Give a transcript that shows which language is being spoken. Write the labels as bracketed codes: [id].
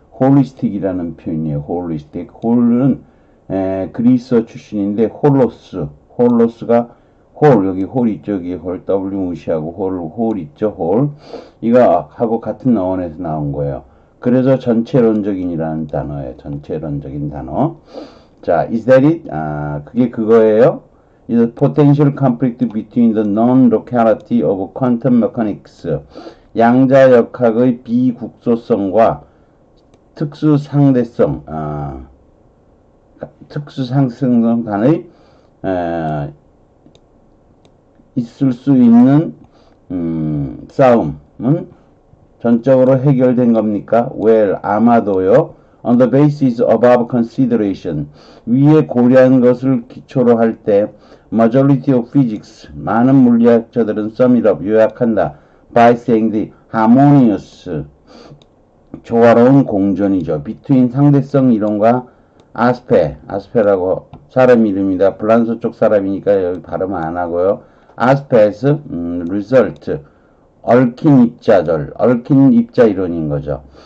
[ko] 홀리스틱이라는 표현이에요. 홀리스틱. 홀은 그리스어 출신인데 홀로스가 홀, 여기 홀 있죠. 여기 홀, W 무시하고 홀 있죠. 홀. 이거 하고 같은 어원에서 나온 거예요. 그래서 전체론적인이라는 단어예요. 전체론적인 단어. 자, [en] is that it? [ko] 그게 그거예요. [en] is a potential conflict between the non-locality of quantum mechanics. [ko] 양자역학의 비국소성과 특수상대성, 특수상대성 간의 있을 수 있는 싸움은 전적으로 해결된 겁니까? Well, 아마도요. [en] On the basis above consideration, [ko] 위에 고려한 것을 기초로 할 때 [en] majority of physics, [ko] 많은 물리학자들은 [en] sum it up, [ko] 요약한다. [en] by saying the harmonious, [ko] 조화로운 공존이죠. between 상대성 이론과 아스페라고 사람 이름이다. 불란서 쪽 사람이니까 여기 발음 안 하고요. 아스페스, result, 얽힌 입자 이론인 거죠.